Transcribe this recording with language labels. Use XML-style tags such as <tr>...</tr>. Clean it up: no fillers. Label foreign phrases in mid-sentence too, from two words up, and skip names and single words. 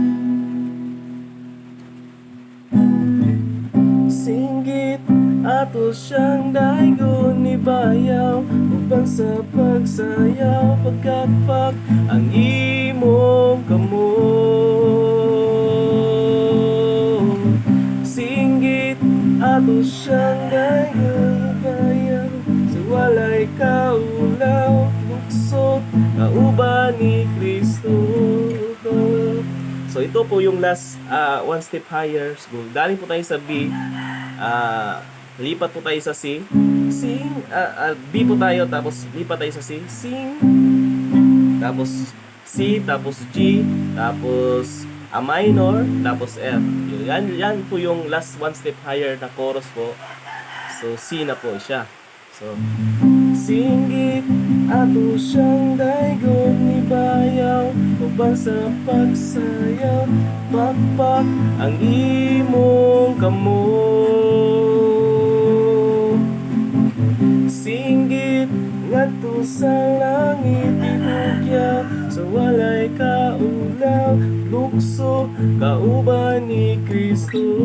<ceb>Singgit ato siyang daygon ni bayaw, uban sa pagsayaw, pagkakpak ang imong kamot. Singgit ato siyang daygon ni bayaw, sa walay kaulaw, luksot kauban ni Kristo.</ceb> <tl>So ito po yung</tl> <en>last one step higher.</en> <tl>So, galing po tayo sa B, lipat po tayo sa C. Sing, B po tayo, tapos lipat tayo sa C. Sing, tapos C, tapos G, tapos</tl> <en>A minor,</en> <tl>tapos F. Yan po yung</tl> <en>last one step higher</en> <tl>na chorus po. So C na po siya.</tl> <ceb>So singgit ato siyang daygon ni bayaw, uban sa pagsayaw, pakpak ang imong kamot. Singgit ngadto sa langit ihugya, sa walay kaulaw, lukso kauban ni Kristo.</ceb>